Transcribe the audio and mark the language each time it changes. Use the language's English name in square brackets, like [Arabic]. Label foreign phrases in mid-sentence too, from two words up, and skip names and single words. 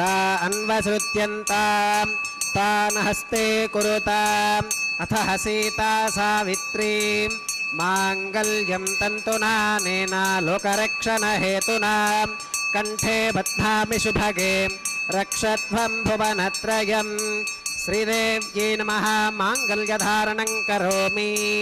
[Sanskrit] ಅನ್ವಸೃತ್ಯಂತಾಂ ತಾನ್ ಹಸ್ತೆ ಕುರುತಾಂ ಅಥ ಸೀತಾ ಸಾವಿತ್ರೀ ಮಾಂಗಲ್ಯಂ ತಂತುನಾನೇನ ಲೋಕರಕ್ಷಣ ಹೇತುನಾ ಕಂಠೆ ಬಧ್ನಾಮಿ ಶುಭಗೆ ರಕ್ಷತ್ವಂ ಭುವನತ್ರಯಂ ಶ್ರೀದೇವ್ಯೈ ನಮಃ ಮಾಂಗಲ್ಯಧಾರಣಂ ಕರೋಮಿ.